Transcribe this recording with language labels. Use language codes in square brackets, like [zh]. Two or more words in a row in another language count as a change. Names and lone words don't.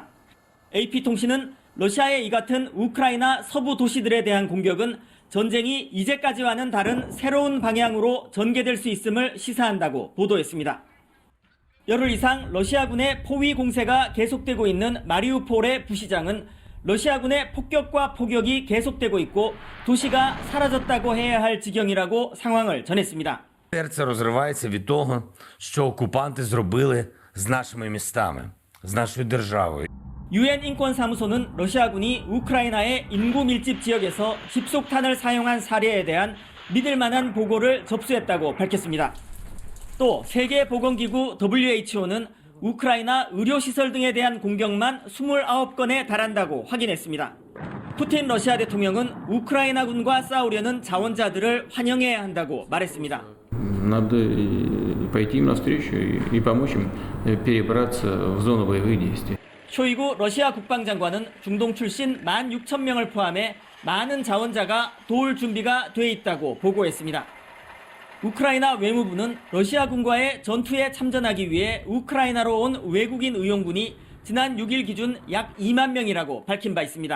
[ko] AP통신은 러시아의 이 같은 우크라이나 서부 도시들에 대한 공격은 전쟁이 이제까지와는 다른 새로운 방향으로 전개될 수 있음을 시사한다고 보도했습니다. 열흘 이상 러시아군의 포위 공세가 계속되고 있는 마리우폴의 부시장은 러시아군의 폭격과 포격이 계속되고 있고 도시가 사라졌다고 해야 할 지경이라고 상황을 전했습니다. [uk] Серце розривається від того, що окупанти зробили з нашими містами, з нашою державою. [ko] UN 인권사무소는 러시아군이 우크라이나의 인구 밀집 지역에서 집속탄을 사용한 사례에 대한 믿을 만한 보고를 접수했다고 밝혔습니다. 또 세계보건기구 WHO는 우크라이나 의료시설 등에 대한 공격만 29건에 달한다고 확인했습니다. 푸틴 러시아 대통령은 우크라이나군과 싸우려는 자원자들을 환영해야 한다고 말했습니다. [ru] Надо пойти им навстречу и помочь им перебраться в зону боевых действий. [ko] 쇼이구 러시아 국방장관은 중동 출신 16,000명을 포함해 많은 자원자가 도울 준비가 돼 있다고 보고했습니다. 우크라이나 외무부는 러시아군과의 전투에 참전하기 위해 우크라이나로 온 외국인 의용군이 지난 6일 기준 약 2만 명이라고 밝힌 바 있습니다.